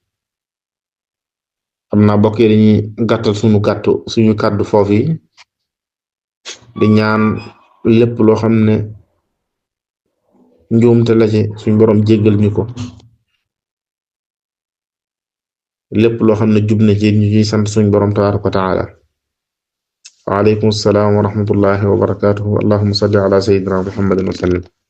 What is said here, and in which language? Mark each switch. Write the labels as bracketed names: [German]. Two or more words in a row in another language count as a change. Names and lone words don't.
[Wolof] xam naa bokk yi dañuy gàttal suñu kàddu foofu yi di ñaan lépp loo xam ne njuumte la ci suñ borom jéggal ñu ko lépp loo xam ne jub na ci ñu ciy sant suñ borom [Arabic] تبارك وتعالى وعليكم السلام ورحمة الله وبركاته اللهم صل على سيدنا محمد وسلم